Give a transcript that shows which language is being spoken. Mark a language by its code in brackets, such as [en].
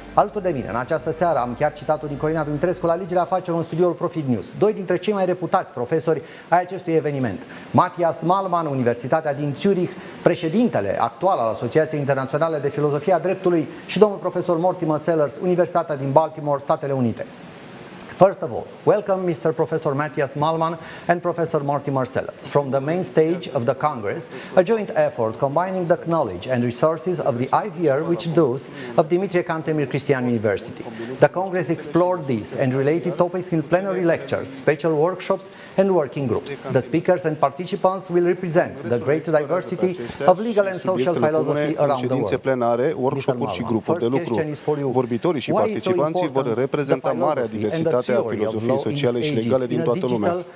[ro] Alături de mine, în această seară, am chiar citatul din Corina Dumitrescu la Legile Afacerilor în studioul Profit News, doi dintre cei mai reputați profesori ai acestui eveniment. Matthias Malman, Universitatea din Zurich, președintele actual al Asociației Internaționale de Filozofie a Dreptului, și domnul profesor Mortimer Sellers, Universitatea din Baltimore, Statele Unite. [en] First of all, welcome Mr. Professor Matthias Malman and Professor Mortimer Sellers from the main stage of the Congress, a joint effort combining the knowledge and resources of the IVR which those of Dimitrie Cantemir Christian University. The Congress explored these and related topics in plenary lectures, special workshops and working groups. The speakers and participants will represent the great diversity of legal and social philosophy around the world. [ro] Plenare, workshop-uri și grupuri de lucru. Vorbitorii și participanții vor reprezenta marea diversitate a filozofiei sociale și legale din toată lumea.